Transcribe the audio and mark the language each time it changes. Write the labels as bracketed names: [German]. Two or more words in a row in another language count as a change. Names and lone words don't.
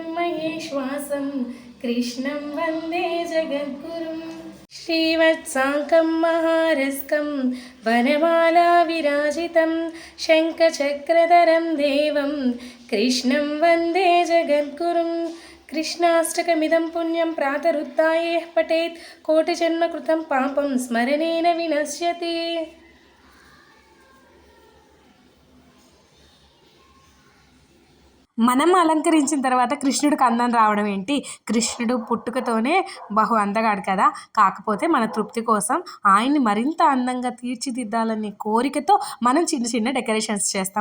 [Sanskrit] महेश्वासं कृष्णं वन्दे जगद्गुरुम् श्रीवत्साङ्कं महारस्कं वनमाला विराजितं शङ्खचक्रधरं देवं कृष्णं वन्दे जगद्गुरुं कृष्णाष्टकमिदं पुण्यं प्रातरुत्थाय पठेत् कोटिजन्मकृतं पापं स्मरणेन विनश्यति। [Telugu] మనం అలంకరించిన తర్వాత కృష్ణుడికి అందం రావడం ఏంటి? కృష్ణుడు పుట్టుకతోనే బహు అందగాడు కదా! కాకపోతే మన తృప్తి కోసం ఆయన్ని మరింత అందంగా తీర్చిదిద్దాలనే కోరికతో మనం చిన్న చిన్న డెకరేషన్స్ చేస్తాం.